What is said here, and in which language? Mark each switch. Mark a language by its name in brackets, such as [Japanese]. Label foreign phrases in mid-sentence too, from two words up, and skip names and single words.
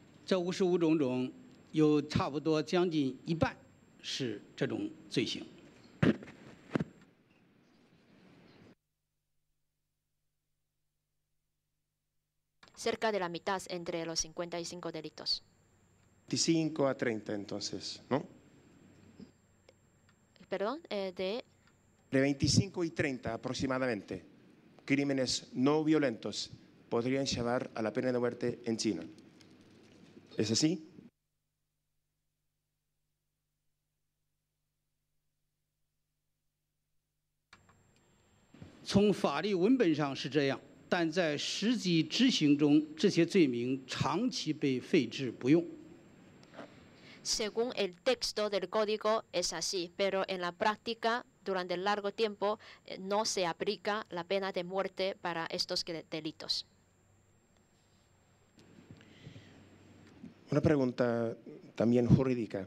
[Chinese] 这55种中，有差不多将近一半是这种罪行。 [Spanish] Cerca de la mitad entre los 55 delitos. 25 a 30 entonces, ¿no? Perdón, de 25 y 30 aproximadamente, crímenes no violentos podrían llevar a la pena de muerte en China. ¿Es así? [Chinese] 从法律文本上是这样，但在实际执行中，这些罪名长期被废置不用。 [Spanish] Según el texto del código es así, pero en la práctica, durante largo tiempo, no se aplica la pena de muerte para estos delitos. Una pregunta también jurídica.